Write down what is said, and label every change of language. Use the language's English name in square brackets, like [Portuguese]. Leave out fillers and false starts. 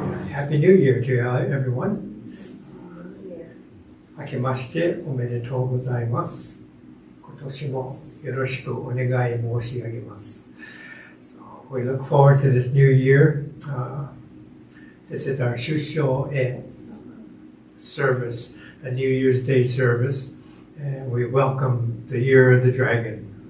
[English] Happy New Year to everyone. [Japanese] 明けましておめでとうございます。今年もよろしくお願い申し上げます。 [English] So we look forward to this new year. This is our Shusho service, a New Year's Day service, and we welcome the Year of the Dragon.